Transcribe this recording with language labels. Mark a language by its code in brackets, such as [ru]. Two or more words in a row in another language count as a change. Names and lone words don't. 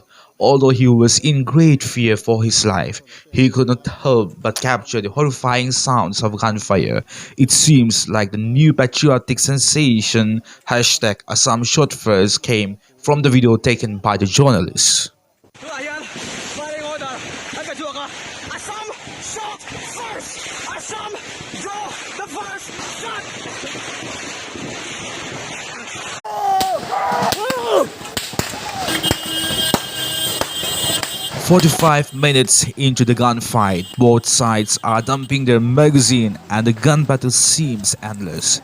[en] Although he was in great fear for his life, he could not help but capture the horrifying sounds of gunfire. It seems like the new patriotic sensation hashtag Assam shot first came from the video taken by the journalist. Ayan, firing order. Nagkadyo ka. Assam, shot first! Assam, draw the first shot! 45 minutes into the gunfight, both sides are dumping their magazine and the gun battle seems endless.